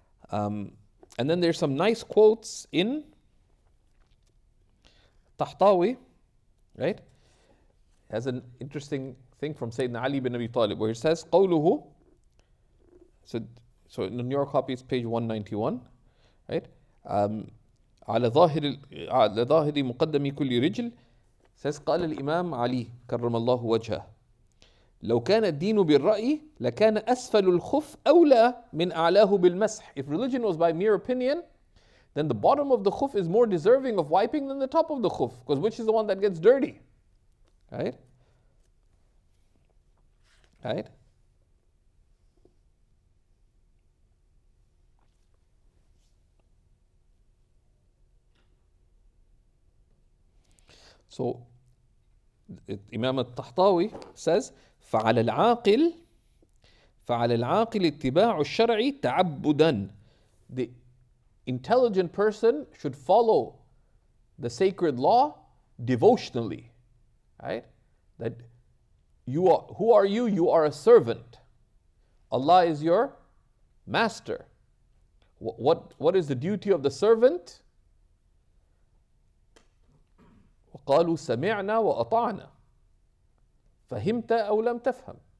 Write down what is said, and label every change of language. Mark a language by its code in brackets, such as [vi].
[en] And then there's some nice quotes in Tahtawi, right? Has an interesting thing from Sayyidina Ali bin Abi Talib where he says, قوله, so in your copy it's page 191, right? [ar] على ظاهر مقدم كل رجل, says قال الإمام علي كرم الله وجهه لو كان الدين بالرأي لكان أسفل الخف أولى من أعلاه بالمسح. [en] If religion was by mere opinion, then the bottom of the khuf is more deserving of wiping than the top of the khuf, because which is the one that gets dirty, right? Right? So Imam al-Tahtawi says, [ar] فعلى العاقل اتباع الشرع تعبدا. [en] The intelligent person should follow the sacred law devotionally, right? That who are you? You are a servant. Allah is your master. What is the duty of the servant? [ar] وقالوا سمعنا وأطعنا فهمت أو لم تفهم.